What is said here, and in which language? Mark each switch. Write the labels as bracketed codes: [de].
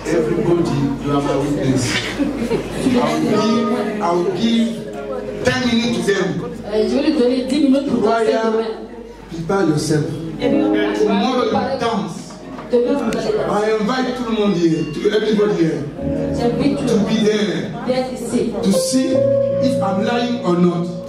[en] Everybody, you are my witness. I will give 10 minutes to them. [fr] Je vais lui donner 10 minutes pour danser demain. [en] Prepare yourself. Tomorrow you dance. [fr] Demain, vous allez danser. [en] I invite [fr] tout le monde [en] here, to everybody here, to be there, to see if I'm lying or not.